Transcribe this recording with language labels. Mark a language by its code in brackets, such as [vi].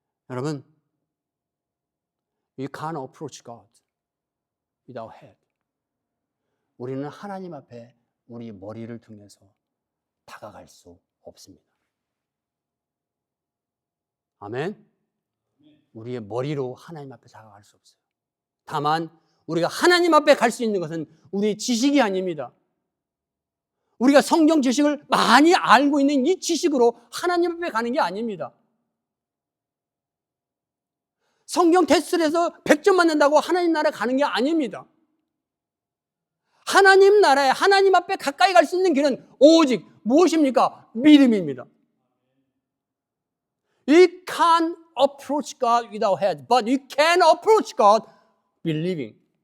[ko] 여러분, [en] you can't approach God without head. [ko] 우리는 하나님 앞에 우리 머리를 통해서 다가갈 수 없습니다. 아멘? 우리의 머리로 하나님 앞에 다가갈 수 없어요. 다만 우리가 하나님 앞에 갈 수 있는 것은 우리의 지식이 아닙니다. 우리가 성경 지식을 많이 알고 있는 이 지식으로 하나님 앞에 가는 게 아닙니다. 성경 테스트를 해서 100점 맞는다고 하나님 나라에 가는 게 아닙니다. 하나님 나라에, 하나님 앞에 가까이 갈 수 있는 길은 오직 무엇입니까? 믿음입니다. [en] You can't approach God without head, but you can approach God believing.